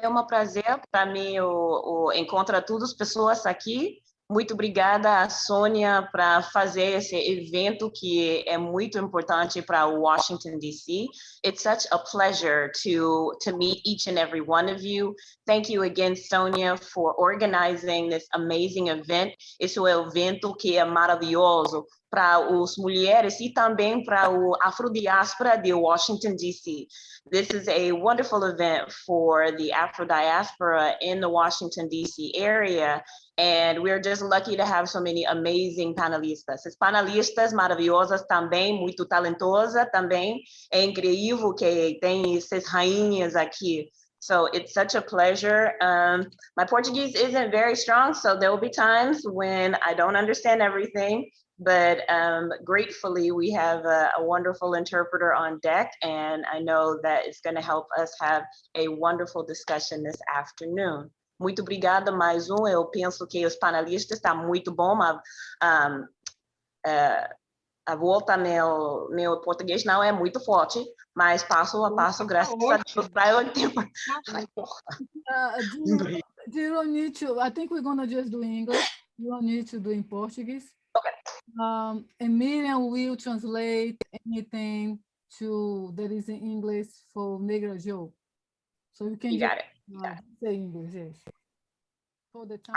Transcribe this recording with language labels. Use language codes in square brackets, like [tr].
[pt] É um prazer para mim encontrar todas as pessoas aqui. Muito obrigada a Sônia para fazer esse evento que é muito importante para Washington, D.C. [en] It's such a pleasure to meet each and every one of you. Thank you again, Sonia, for organizing this amazing event. [pt] Esse é um evento que é maravilhoso para as mulheres e também para o afrodiáspora de Washington, D.C. [en] This is a wonderful event for the Afro-diaspora in the Washington, D.C. area, and we're just lucky to have so many amazing panelistas. [pt] As panelistas maravilhosas também, muito talentosa também. É incrível que tem essas rainhas aqui. [en] So it's such a pleasure. My Portuguese isn't very strong, so there will be times when I don't understand everything. But gratefully, we have a wonderful interpreter on deck, and I know that it's going to help us have a wonderful discussion this afternoon. [pt] Muito obrigada, mais um. Eu penso que os panelistas está muito bom. A volta meu português não é muito forte, mas passo a passo, graças a Deus, para eu entender. [en] You don't need to. I think we're going to just do English. You don't need to do in Portuguese. Okay. And Miriam will translate anything that is in English for Negra Jo. So you can You got it. Say English, yes. For the time.